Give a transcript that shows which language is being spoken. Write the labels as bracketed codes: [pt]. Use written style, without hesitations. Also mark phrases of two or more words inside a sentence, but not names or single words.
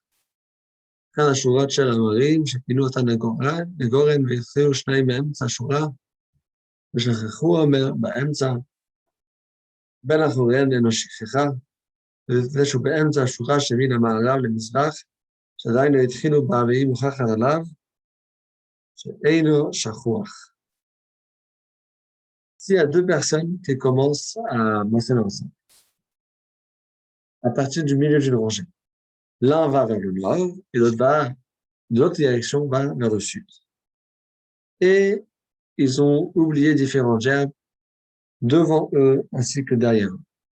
[he] כאן השורות של המרים, שפינו אותה נגורן, והתחילו שניים מאמצע השורה, ושכחו אומר באמצע, בין אחוריהם אינו שכחה, וזה שהוא באמצע השורה שמן המערב למזרח, שעדיין לא התחילו בה והיא מוכחת עליו, שאינו שכוח. [fr] S'il y a deux personnes qui commencent à moissonner ensemble, à partir du milieu d'une rangée, l'un va vers le nord et l'autre va, de l'autre direction, va vers le sud. Et ils ont oublié différents gerbes devant eux ainsi que derrière eux.